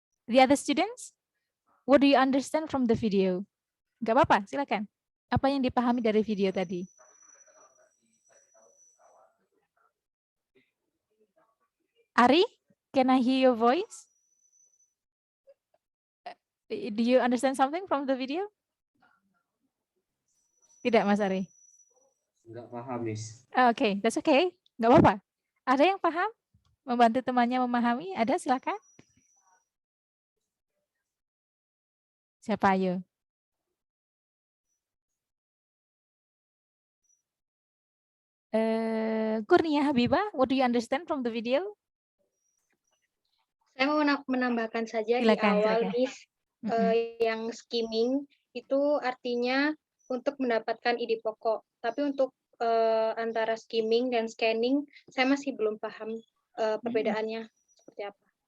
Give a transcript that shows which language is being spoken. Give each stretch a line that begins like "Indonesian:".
English: The other students, what do you understand from the video?
Indonesian: Gak apa-apa, silakan. Apa yang dipahami dari video tadi?
English: Ari, can I hear your voice? Do you understand something from the video?
Indonesian: Tidak, Mas Ari. Enggak paham, Miss. Oke,
English: that's okay.
Indonesian: Nggak apa-apa. Ada yang paham? Membantu temannya memahami? Ada, silakan. Siapa, ayo?
English: Kurnia Habibah, what do you understand from the video?
Indonesian: Saya mau menambahkan saja di Silakan, awal, silakan. Miss, yang skimming itu artinya untuk mendapatkan ide pokok. Tapi untuk antara skimming dan scanning, saya masih belum paham perbedaannya seperti apa.